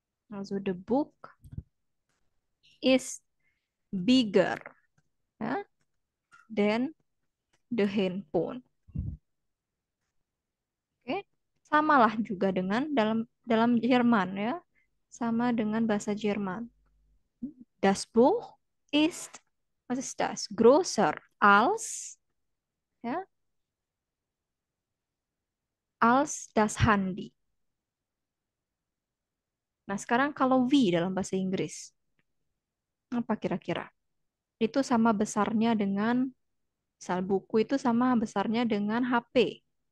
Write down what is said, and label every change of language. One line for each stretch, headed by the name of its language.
English: Also the book is bigger ya than the handphone.
Indonesian: Oke. Samalah juga dengan dalam dalam Jerman ya. Sama dengan bahasa Jerman.
German: Das Buch ist, was ist das? Größer als, ja, als das Handy.
Indonesian: Nah, sekarang kalau we dalam bahasa Inggris, apa kira-kira? Itu sama besarnya dengan, misal buku itu sama besarnya dengan HP.